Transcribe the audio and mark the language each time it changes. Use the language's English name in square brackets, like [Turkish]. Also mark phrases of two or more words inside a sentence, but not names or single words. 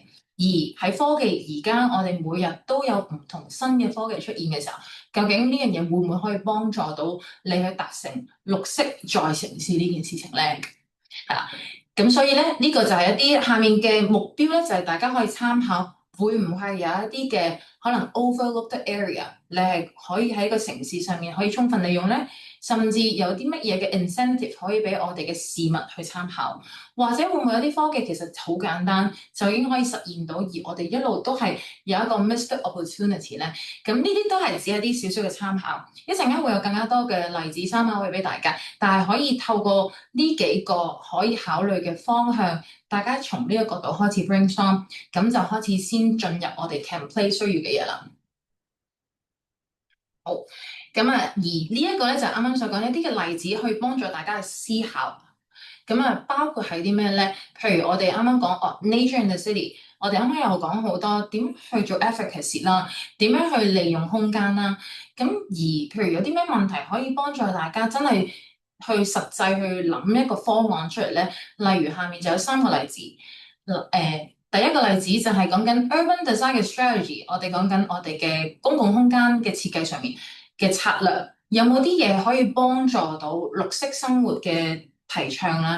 [Cantonese] 而喺科技而家，我哋每日都有唔同新嘅科技出現嘅時候，究竟呢樣嘢會唔會可以幫助到你去達成綠色再城市呢件事情咧？係啦，咁所以咧，呢個就係一啲下面嘅目標咧，就係大家可以參考，會唔會有一啲嘅可能 [English] overlooked area， [Cantonese] 你係可以喺個城市上面可以充分利用咧？甚至有啲乜嘢嘅 incentive 可以俾我哋嘅市民去參考，或者會唔會有啲科技其實好簡單就已經可以實現到，而我哋一路都係有一個 [English] missed opportunity [Cantonese] 咧？咁呢啲都係只係啲少少嘅參考，一陣間會有更加多嘅例子參考會俾大家，但係可以透過呢幾個可以考慮嘅方向，大家從呢個角度開始 brainstorm，咁就開始先進入我哋 template 需要嘅嘢啦。好，咁啊，而呢一個咧就啱啱所講一啲嘅例子，去幫助大家去思考。咁啊，包括係啲咩咧？譬如我哋啱啱講哦 ， [English] nature in the city， [Cantonese] 我哋啱啱又講好多點去做 efficacy 啦，點樣去利用空間啦。咁而譬如有啲咩問題可以幫助大家真係去實際去諗一個方案出嚟咧？例如下面就有3個例子。第一個例子就係講緊 [English] urban design [Cantonese] 嘅 strategy，我哋講緊我哋嘅公共空間嘅設計上面嘅策略，有冇啲嘢可以幫助到綠色生活嘅提倡啦？